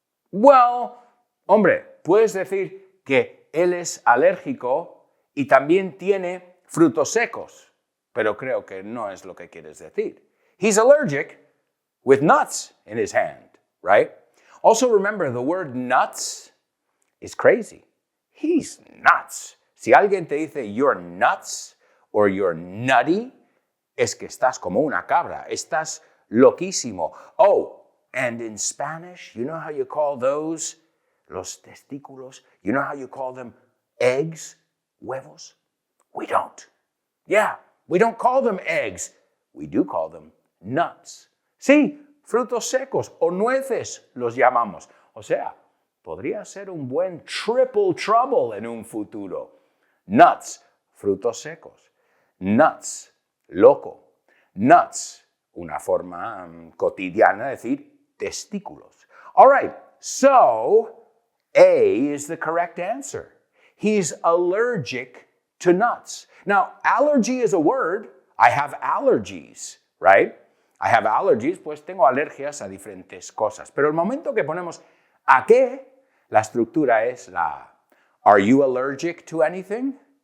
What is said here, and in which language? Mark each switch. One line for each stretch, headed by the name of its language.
Spanish: Well, hombre, puedes decir que él es alérgico y también tiene frutos secos, pero creo que no es lo que quieres decir.
English: He's allergic with nuts in his hand, right? Also remember, the word nuts is crazy. He's nuts.
Spanish: Si alguien te dice
English: you're nuts or you're nutty,
Spanish: es que estás como una cabra. Estás loquísimo.
English: Oh, and in Spanish, you know how you call those,
Spanish: los testículos,
English: you know how you call them eggs, huevos? We don't. Yeah, we don't call them eggs. We do call them nuts.
Spanish: Sí, frutos secos o nueces los llamamos. O sea, podría ser un buen triple trouble en un futuro. Nuts, frutos secos. Nuts, loco, nuts, una forma cotidiana de decir testículos.
English: All right, so A is the correct answer. He's allergic to nuts. Now, allergy is a word. I have allergies, right? I have allergies,
Spanish: pues tengo alergias a diferentes cosas. Pero el momento que ponemos a qué, la estructura es la
English: Are you allergic to anything?